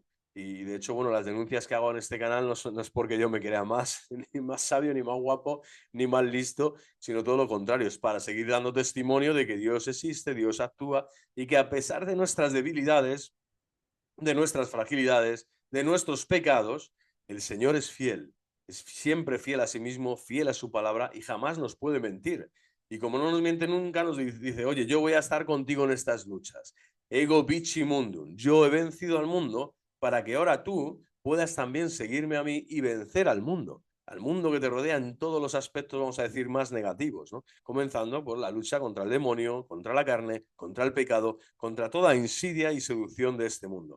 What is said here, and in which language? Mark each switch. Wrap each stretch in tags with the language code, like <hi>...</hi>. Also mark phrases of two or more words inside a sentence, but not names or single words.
<es>Y de hecho, bueno, las denuncias que hago en este canal no es porque yo me crea más, ni más sabio, ni más guapo, ni más listo, sino todo lo contrario, es para seguir dando testimonio de que Dios existe, Dios actúa y que a pesar de nuestras debilidades, de nuestras fragilidades, de nuestros pecados, el Señor es fiel, es siempre fiel a sí mismo, fiel a su palabra y jamás nos puede mentir. Y como no nos miente nunca, nos dice, oye, yo voy a estar contigo en estas luchas.</es> <la>Ego vici mundum,</la> <es>yo he vencido al mundo para que ahora tú puedas también seguirme a mí y vencer al mundo que te rodea en todos los aspectos, vamos a decir, más negativos, ¿no? Comenzando por la lucha contra el demonio, contra la carne, contra el pecado, contra toda insidia y seducción de este mundo.</es>